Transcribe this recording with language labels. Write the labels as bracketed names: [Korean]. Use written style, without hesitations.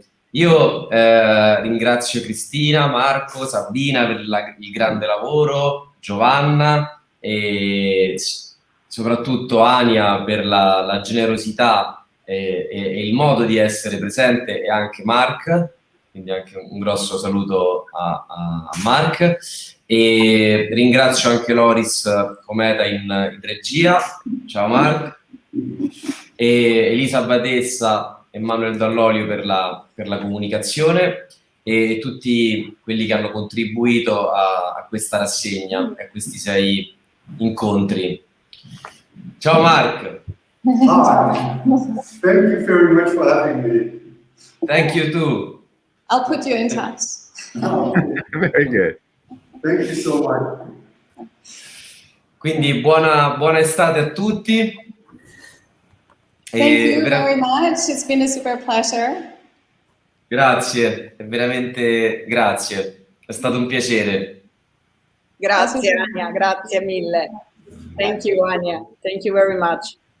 [Italian] Io ringrazio Cristina, Marco, Sabina per il grande lavoro, Giovanna e soprattutto Anja per la generosità e il modo di essere presente, e anche Mark, quindi anche un grosso saluto a Mark, e ringrazio anche Loris Cometa in regia, ciao Mark, e Elisa Badessa e Manuel Dall'Olio per la comunicazione, e tutti quelli che hanno contribuito a questa rassegna, a questi 6 incontri. Ciao Mark. [English] Hi. Thank you very much for having me. Thank you too. I'll put you in touch. Very good. Thank you so much. [Italian] Quindi buona estate a tutti. [English] Thank you very much. It's been a super pleasure. [Italian] Grazie, veramente grazie. È stato un piacere. Grazie Anja, grazie mille. [English] Thank you Anja, thank you very much.